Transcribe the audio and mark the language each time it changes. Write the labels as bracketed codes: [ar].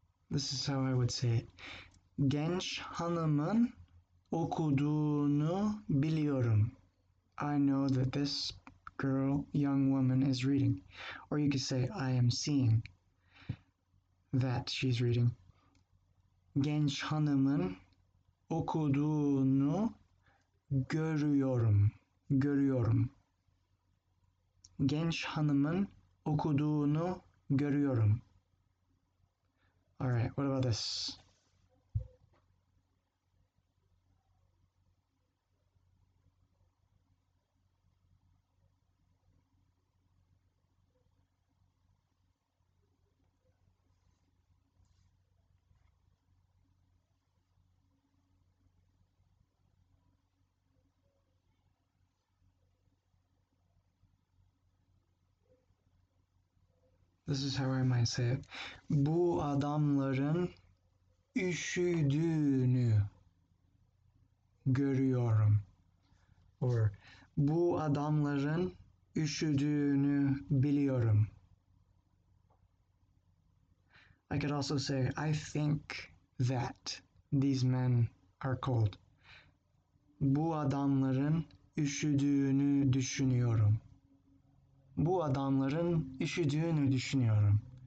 [en] This is how I would say it. [tr] Genç hanımın okuduğunu biliyorum. [en] I know that this girl, young woman, is reading. Or you could say, I am seeing that she's reading. [tr] Genç hanımın okuduğunu görüyorum. Görüyorum. Genç hanımın okuduğunu görüyorum. [en] All right, what about this? This is how I might say it. [tr] Bu adamların üşüdüğünü görüyorum. Or bu adamların üşüdüğünü biliyorum. [en] I could also say, I think that these men are cold. [tr] Bu adamların üşüdüğünü düşünüyorum. Bu adamların üşüdüğünü düşünüyorum.